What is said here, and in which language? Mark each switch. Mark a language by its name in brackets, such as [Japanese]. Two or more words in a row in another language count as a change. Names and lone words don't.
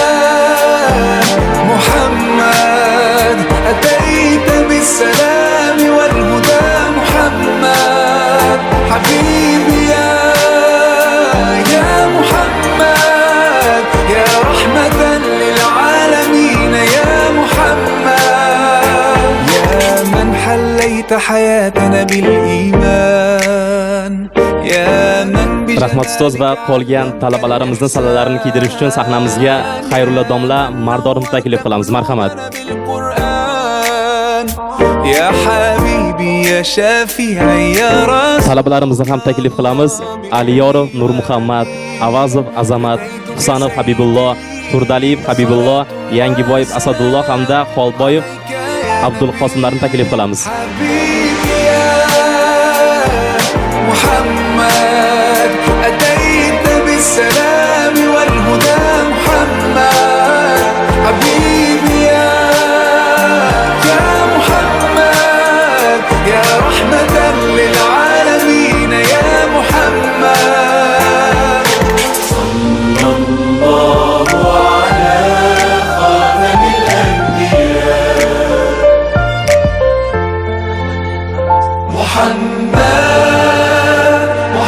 [Arabic] محمد أتيت بالسلام والهدى محمد حبيبي يا محمد يا رحمة للعالمين يا محمد يا من حليت حياتنا بالإيمان يا من [Uzbek] Rahmat ustoz va qolgan talabalarimizni sallalarini kiydirish uchun sahnamizga Xayrulla domla Mardorovni taklif qilamiz. Marhamat. [Arabic] يا حبيبي يا شافعي يا رسول [Uzbek] Talabalarimizni ham taklif qilamiz. Aliyorov Nurmuhammad, Avazov Azamat, Husanov Habibulloh, Turdaliyev Habibulloh, Yangiboyev Asadulloh hamda Xolboyev Abdulqosimlarni taklif qilamiz. [Arabic] محمد أتيت بالسلام والهدى محمد حبيبي يا محمد يا رحمة للعالمين يا محمد صلى الله على خاتم الأنبياء محمد